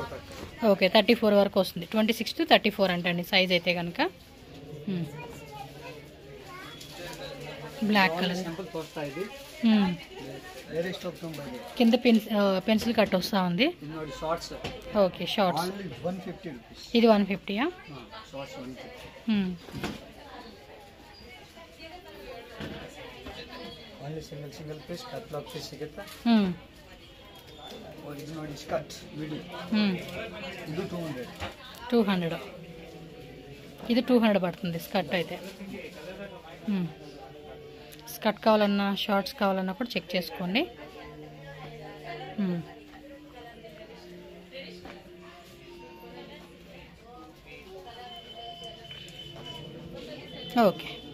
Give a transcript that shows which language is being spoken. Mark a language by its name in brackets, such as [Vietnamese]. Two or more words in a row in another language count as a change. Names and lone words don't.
[Telugu] ఓకే, 34 వరకు వస్తుంది. 26 to 34 అంటండి సైజ్ అయితే కనుక. [English] black colour [Telugu] కింద [English] pencil cut [Telugu] వస్తూ ఉంది. ఓకే, షార్ట్స్ ఇది 150. [English] single piece catalog piece [Kannada] ಸಿಗುತ್ತೆ. ಇದು ನೋಡಿ [English] skirt midi, [Kannada] ಇದು 200. [Telugu] ఇది 200 పడుతుంది స్కర్ట్ అయితే. స్కర్ట్ కావాలన్నా షార్ట్స్ కావాలన్నా కూడా చెక్ చేసుకోండి. ఓకే.